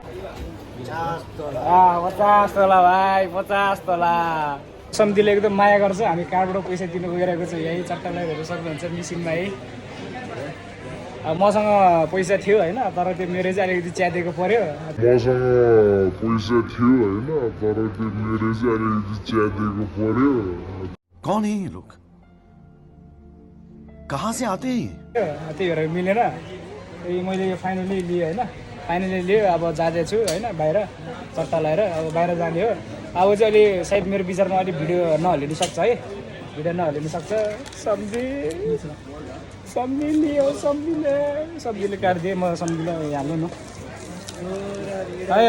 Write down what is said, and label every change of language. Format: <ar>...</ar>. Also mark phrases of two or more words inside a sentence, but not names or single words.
<ne>50 तोला भाइ 50 तोला सम्धिले एकदम माया गर्छ हामी कार्डबाट पैसा दिनु गइरहेको छ यही चट्टा लगाइदिनु सक्नुहुन्छ मिसिनमा है अब मसँग पैसा थियो होइन, तर त्यो मेरो चाहिँ अलिकति च्यातेको पर्यो। मसँग पैसा थियो होइन, तर त्यो मेरो चाहिँ अलिकति च्यातेको पर्यो।</ne> <hi>कौन है ये लोग? कहाँ से आते हैं ये?</hi> <ne>त्यही भएर मिलेन। त्यही मैले यो फाइनली लिएँ होइन, फाइनली लियो। अब जाँदैछु होइन बाहिर चट्टा लगाएर, अब बाहिर जाने हो। अब चाहिँ अलि सायद मेरो विचारमा अलिक भिडियो नहालिनु सक्छ है, भिडियो नहालिनु सक्छ। सम्झी लियो, सम्झीले काटिदिएँ, म सम्झीलाई हाल्नु न है।</ne>